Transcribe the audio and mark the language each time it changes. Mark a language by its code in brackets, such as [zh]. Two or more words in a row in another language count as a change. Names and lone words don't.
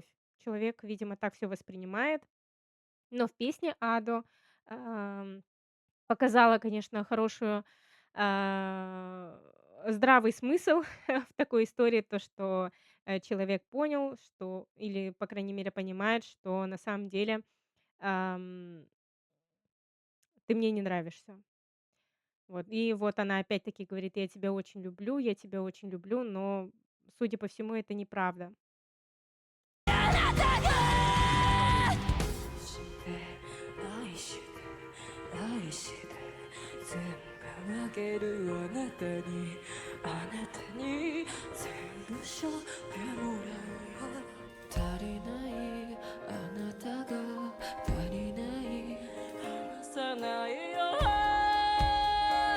[ru] Человек, видимо, так все воспринимает. Но в песне "Адо", ам, показала, конечно, хорошую, а, здравый смысл в такой истории, то, что, человек понял, что или, по крайней мере, понимает, что на самом деле, ам, ты мне не нравишься. Вот, и вот она опять-таки говорит: я тебя очень люблю", но, судя по всему, это неправда. [ja] あなたがして愛して愛して全部あげるあなたにあなたに全部背負ってもらうよ足りないあなたが足りない離さないよ